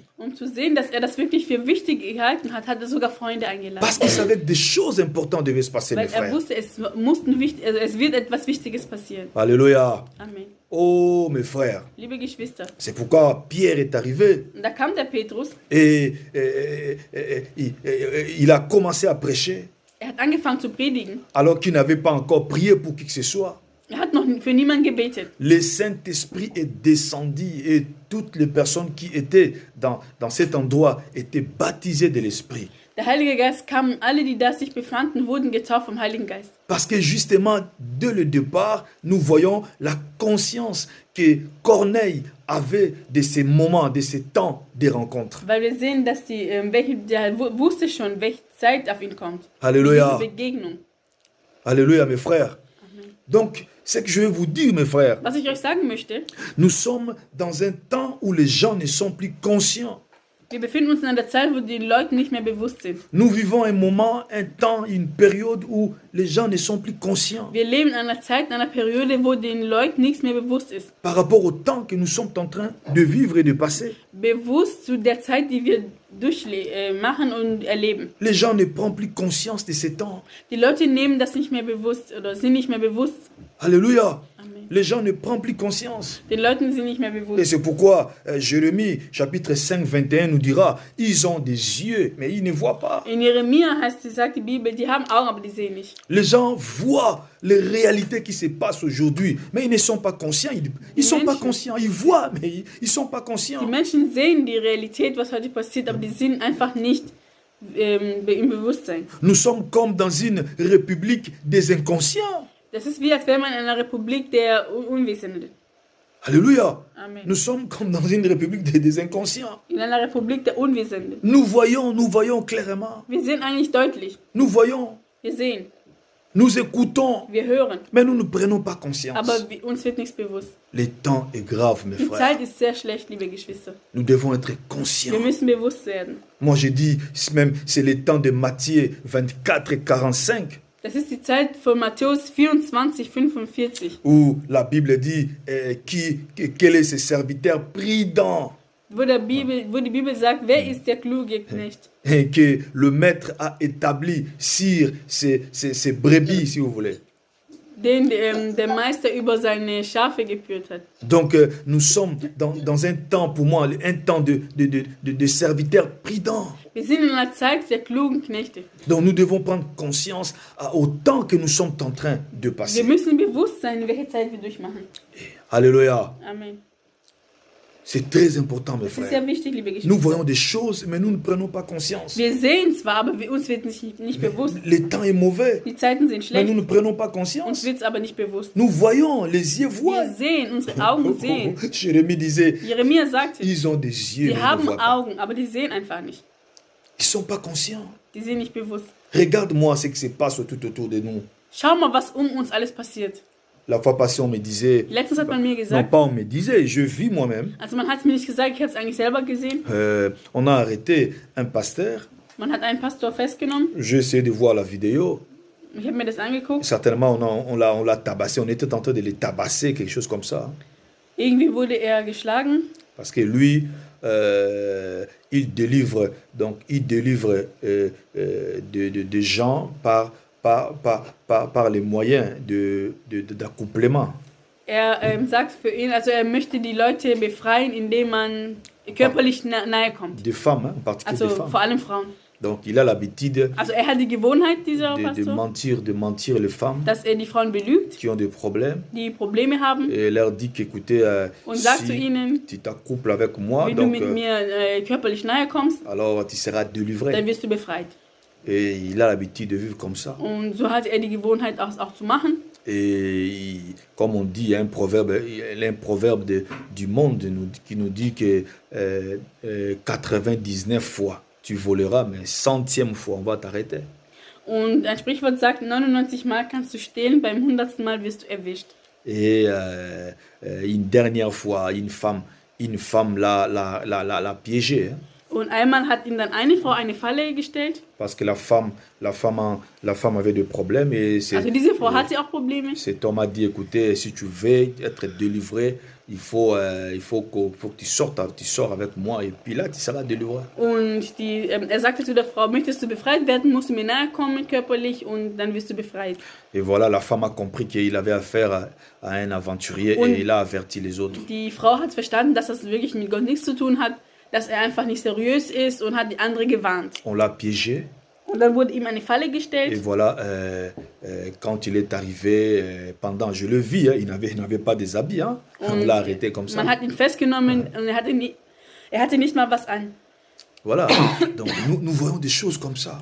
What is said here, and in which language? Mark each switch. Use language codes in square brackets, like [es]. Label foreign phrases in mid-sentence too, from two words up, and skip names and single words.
[de] Um zu sehen, dass er das wirklich für wichtig gehalten hat, hat er sogar Freunde eingeladen. [fr] Parce qu'il savait que des choses importantes devaient se passer, mes [de] Weil er [fr] frères. [de] wusste, es wird etwas Wichtiges passieren. [fr] Alléluia. Amen. Oh, mes frères. [de] Liebe Geschwister, [fr] C'est pourquoi Pierre est arrivé [de] und da kam der Petrus, [fr] et il a commencé à prêcher [de] er hat angefangen zu predigen. [fr] alors qu'il n'avait pas encore prié pour qui que ce soit. [de] Er hat noch für niemanden gebetet. [fr] Le Saint-Esprit est descendu et toutes les personnes qui étaient dans cet endroit étaient baptisées de l'Esprit. [de] Der Heilige Geist kam und alle, die da sich befanden, wurden getauft vom Heiligen Geist. [fr] Parce que justement, dès le départ, nous voyons la conscience que Corneille avait de ces moments, de ces temps de rencontre. [de] Weil wir sehen, dass der wusste schon, welche Zeit auf ihn kommt. [fr] Alléluia. [de] Diese Begegnung. [fr] Alléluia, mes frères. Amen. Donc, ce que je vais vous dire, mes frères, [de] Was ich euch sagen möchte, [fr] nous sommes dans un temps où les gens ne sont plus conscients [de] Wir befinden uns in einer Zeit, wo die Leute nicht mehr bewusst sind. [fr] Nous vivons un moment, un temps, une période où les gens ne sont plus conscients [de] Wir leben in einer Zeit, in einer Periode, wo den Leuten nichts mehr bewusst ist. [fr] par rapport au temps que nous sommes en train de vivre et de passer. [de] Bewusst zu der Zeit, die wir machen und erleben. [fr] Les gens ne prennent plus conscience de ces temps. [de] Die Leute nehmen das nicht mehr bewusst oder sind nicht mehr bewusst. [fr] Alléluia. Amen. Les gens ne prennent plus conscience. [de] Den Leuten sind nicht mehr [fr] Et [de] bewusst. [fr] c'est pourquoi Jérémie, chapitre 5, 21 nous dira, ils ont des yeux, mais ils ne voient pas. [de] In Jeremia sagt die Bibel, die haben Augen, aber die sehen nicht. [fr] Les gens voient les réalités qui se passent aujourd'hui, mais ils ne sont pas conscients. Ils ne sont pas conscients. Ils voient, mais ils ne sont pas conscients. [de] Die Menschen sehen die Realität, was heute passiert, aber die sind einfach nicht im Bewusstsein. [fr] Nous sommes comme dans une république des inconscients. [de] Das ist wie, als wäre man in einer Republik der Unwissenden. [fr] Alléluia. Amen. Nous sommes comme dans une république des inconscients. [de] In einer Republik der Unwissenden. [fr] Nous voyons clairement. [de] Wir sehen eigentlich deutlich. [fr] Nous voyons, [de] Wir sehen, [fr] nous écoutons, [de] wir hören, [fr] mais nous ne prenons pas conscience. [de] aber uns wird nichts bewusst. [fr] Le temps est grave, mes [de] Die [fr] frères. [de] Zeit ist sehr schlecht, liebe Geschwister. [fr] Nous devons être conscients. [de] Wir müssen bewusst werden. [fr] Moi, je dis, même, c'est le temps de Matthieu 24 et 45, [de] Das ist die Zeit von Matthäus 24, 45, [fr] où la Bible dit quel est ce serviteur prudent [de] wo die Bibel sagt, wer ist der kluge Knecht? [fr] et que le maître a établi sur ses brebis, si vous voulez. [de] Den der Meister über seine Schafe geführt hat. [fr] Donc, nous sommes dans un temps, pour moi, un temps de serviteurs prudents. [de] Wir sind in einer Zeit der klugen Knechte. [fr] Donc, nous devons prendre conscience au temps que nous sommes en train de [de] Wir [fr] passer. [de] müssen bewusst sein, welche Zeit wir durchmachen. [fr] Alléluia. Amen. C'est très important, mes [de] Das ist [fr] frères. [de] sehr wichtig, liebe [fr] Nous [de] Geschwister. [fr] voyons des choses, mais nous ne prenons pas conscience. [de] Wir sehen zwar, aber uns wird nicht bewusst. [fr] Le temps est mauvais, [de] Die Zeiten sind [fr] mais nous [de] schlecht, [fr] ne prenons pas [de] uns [fr] conscience. [de] wird es aber nicht bewusst. [fr] Nous voyons, les yeux voient. [de] Wir sehen, unsere Augen sehen. [fr] Jérémie disait, [de] Jeremia sagte, [fr] ils ont des yeux, [de] die [fr] mais ils ne [de] haben [fr] voient pas. [de] Augen, aber die sehen einfach nicht. [fr] Ils ne sont pas conscients. [de] Die sind nicht bewusst. [fr] Regarde-moi ce qui se passe tout autour de nous. [de] Schau mal, was uns alles passiert. [fr] La fois passée, on me disait, [de] Letztens hat man mir [fr] non [de] gesagt, [fr] pas on me disait, je vis moi-même. [de] also man hat es mir nicht gesagt, ich habe es eigentlich selber gesehen. [fr] On a arrêté un pasteur. [de] Man hat einen Pastor festgenommen. [fr] J'ai essayé de voir la vidéo. [de] Ich habe mir das angeguckt. [fr] Certainement, on l'a tabassé. On était en train de les tabasser, quelque chose comme ça. [de] Irgendwie wurde er geschlagen. [fr] Parce que lui, il délivre des gens par les moyens d'accouplement. [de] Sagt für ihn, also er möchte die Leute befreien, indem man körperlich nahe kommt. [fr] Des femmes, hein, en particulier [de] Also [fr] des femmes. [de] vor allem Frauen. [fr] Donc il a l'habitude [de] Also er hat die Gewohnheit, dieser [fr] de [de] Pastor, [fr] mentir les femmes [de] dass er die Frauen belügt, [fr] qui ont des problèmes [de] die Probleme haben, [fr] et leur dit qu'écoutez, [de] und sagt zu [fr] si [de] ihnen, [fr] tu t'accouples avec moi, [de] wenn du [fr] donc, [de] mit mir körperlich nahe kommst, [fr] alors tu seras délivré. [de] dann wirst du befreit. [fr] Et il a l'habitude de vivre comme ça. [de] Und so hat er die Gewohnheit auch zu machen. [fr] Et comme on dit, il y a un proverbe du monde qui nous dit que 99 fois tu voleras, mais 100e fois on va t'arrêter. [de] Und ein Sprichwort sagt, 99 Mal kannst du stehlen, beim 100. Mal wirst du erwischt. [fr] Et une dernière fois, une femme l'a piégé. Hein, [de] Und einmal hat ihm dann eine Frau eine Falle gestellt. [fr] parce que la femme avait des problèmes et [de] Also diese Frau hatte auch Probleme. [fr] cet homme a dit, écoutez, si tu veux être délivré, il faut que tu sors avec moi et puis là tu seras délivré. [de] Und er sagte zu der Frau, möchtest du befreit werden, musst du mir nahe kommen körperlich und dann wirst du befreit. [fr] Et voilà, la femme a compris qu'il avait affaire à un aventurier [de] Und [fr] et il a averti les autres. [de] Die Frau hat verstanden, dass das wirklich mit Gott nichts zu tun hat, dass er einfach nicht seriös ist und hat die andere gewarnt. [fr] On l'a piégé [de] Und dann wurde ihm eine Falle [fr] et [de] gestellt. [fr] voilà, quand il est arrivé, pendant, je le vis, hein, il n'avait pas des habits, hein, on [de] Und [fr] l'a arrêté comme ça. [de] man hat ihn festgenommen und er hatte nicht mal was an. [fr] Voilà, donc nous voyons des choses comme ça,